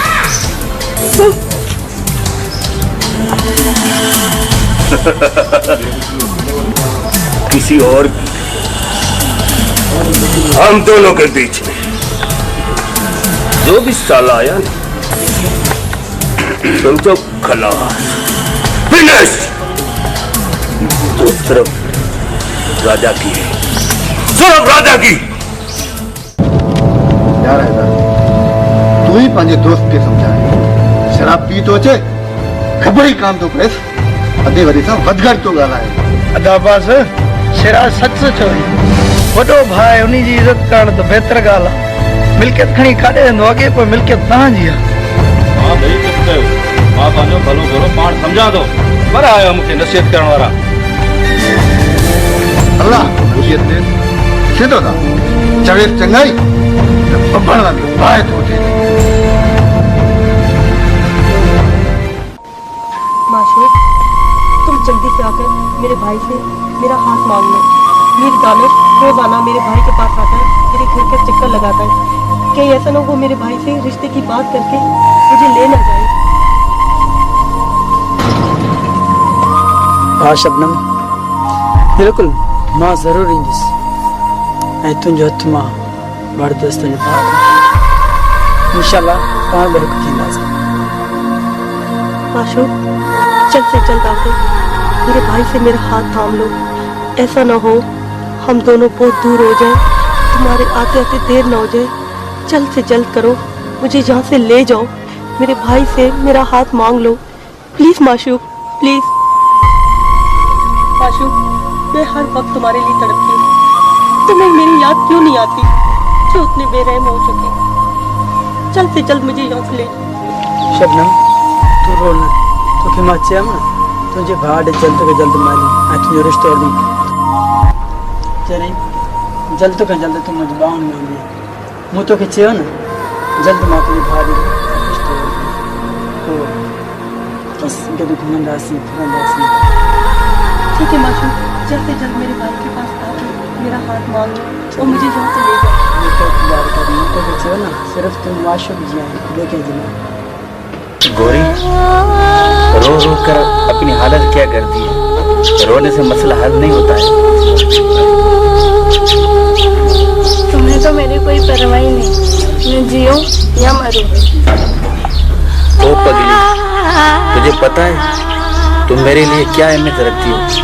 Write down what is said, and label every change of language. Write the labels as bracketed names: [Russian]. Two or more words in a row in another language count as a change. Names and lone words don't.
[Hindi] किसी और की, हम दोनों के बीच में जो भी साला आया ना, समझो खलास, फिनिश। तो सिर्फ राजा की है, सिर्फ राजा की। [Sindhi] यार हैदर, तू ही पंहिंजे दोस्त खे सम्झाए। शराब पी तो अचे, ख़बर ई कान थो पएसि, अधे वरी सां वधघट थो ॻाल्हाए। अदा बस शेरा सच चो वॾो भाई उन्हीं जी इज़त करण तो बेहतर ॻाल्हि आहे। मिल्कियत खणी काॾे वेंदो, अॻे पोइ मिल्कियत तव्हांजी आहे। हाँ भाई चुप कयो, मां पंहिंजो भलो भलो पाण सम्झां थो, पर आयो मूंखे नसीहत करण वारा। अल्लाह नसीहत दे, सिधो था चवे चङाई त बबड़ में बाहि थो थिए। [Hindi] माशूक, तुम जल्दी से आकर मेरे भाई से मेरा हाथ मांग लो। मीर दानिश रोजाना मेरे भाई के पास आता है, मेरे घर का चक्कर लगाता है। कहीं ऐसा ना हो मेरे भाई से रिश्ते की बात करके मुझे ले ना जाए। [Sindhi] हाँ शबनम, बिल्कुल मां ज़रूर ईंदुसि ऐं तुंहिंजो हथ मां ॿारदस्त इंशाल्लाह पाण बरकत थींदासीं। [Hindi] माशूक, जल्द से जल्द आकर मेरे भाई से मेरा हाथ थाम लो। ऐसा ना हो हम दोनों बहुत दूर हो जाए, तुम्हारे आते आते देर ना हो जाए। जल्द से जल्द करो, मुझे यहाँ से ले जाओ। मेरे भाई से मेरा हाथ मांग लो प्लीज माशूक, प्लीज। माशूक, मैं हर वक्त तुम्हारे लिए तड़पती हूँ। तुम्हें मेरी याद क्यों नहीं आती जो उतने बेरहम हो चुके। जल्द से जल्द मुझे यहाँ से ले जाओ। [Sindhi] शबनम तू रो न, तोखे मां चयमि न तुंहिंजे भाउ ॾे जल्द खां जल्द मानी ऐं तुंहिंजो रिश्तो हली जॾहिं जल्द खां जल्द तूं मुंहिंजी ॿाहुनि में हूंदी। मूं तोखे चयो न जल्द मां तुंहिंजे भाउ ॾे रिश्तो पोइ बसि गॾु घुमंदासीं फिरंदासीं। [Hindi] ठीक है माशूक, जल्द से जल्द मेरे भाई के पास आके मेरा हाथ मांग लो और मुझे यहाँ से ले जाओ। [Sindhi] मूं तोखे चयो न सिर्फ़ु तूं माशूक जी आहीं, ॿिए कंहिंजी न। [Hindi] गौरी, रो रो कर अपनी हालत क्या कर दी है। रोने से मसला हल नहीं होता है। तुम्हें तो मेरी कोई परवाह ही नहीं, मैं जियूं या मरूं। ओ पगली, तुझे पता है तुम मेरे लिए क्या अहमियत रखती हो।